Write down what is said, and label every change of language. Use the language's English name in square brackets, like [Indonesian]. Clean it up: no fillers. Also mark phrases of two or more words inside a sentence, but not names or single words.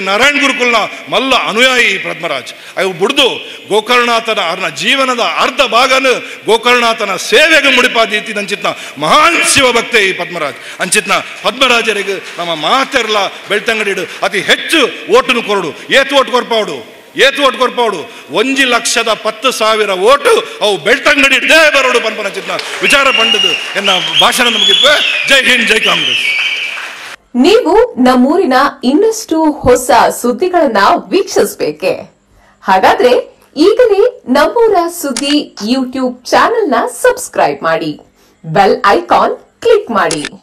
[Tulu] ನಾರಾಯಣ ಗುರುಕುಲ್ನ ಮಲ್ಲ ಅನುಯಾಯಿ ಈ ಪದ್ಮರಾಜ್ ಅವು ಬುಡ್ದು ಗೋಕರ್ಣನಾಥನ ಅರ್ನ ಜೀವನದ ಅರ್ಧ ಭಾಗನ ಗೋಕರ್ಣನಾಥನ ಸೇವೆಗೆ ಮುಡಿಪಾದೀತಿ ನಂಚಿತ್ನ ಮಹಾನ್ ಶಿವಭಕ್ತೆ ಈ ಪದ್ಮರಾಜ್ ಅಂಚಿತ್ನ ಪದ್ಮರಾಜರಿಗೆ ನಮ್ಮ ಮಾತೆರ್ಲ ಬೆಳ್ತಂಗಡಿಡು ಅತಿ ಹೆಚ್ಚು ಓಟನ್ನು ಕೊರಡು ಏತು ಓಟ್ ಕೊರ್ಪಾಡು 1,10,10,000 ಓಟು ಅವು ಬೆಳ್ತಂಗಡಿ ಇಡದೇ ಬರೋಡು ಪನ್ಪನ ಚಿತ್ನ ವಿಚಾರ ಪಂಡದು ಎನ್ನ ಭಾಷಣ ಮುಗಿದ್ವೆ. [Hindi] जय हिंद, जय कांग्रेस. [Kannada] ನೀವು ನಮ್ಮೂರಿನ ಇನ್ನಷ್ಟು ಹೊಸ ಸುದ್ದಿಗಳನ್ನ ವೀಕ್ಷಿಸಬೇಕೆ? ಹಾಗಾದ್ರೆ ಈಗಲೇ ನಮ್ಮೂರ ಸುದ್ದಿ ಯೂಟ್ಯೂಬ್ ಚಾನೆಲ್ನ ಸಬ್ಸ್ಕ್ರೈಬ್ ಮಾಡಿ, [English] bell icon click [Kannada] ಮಾಡಿ.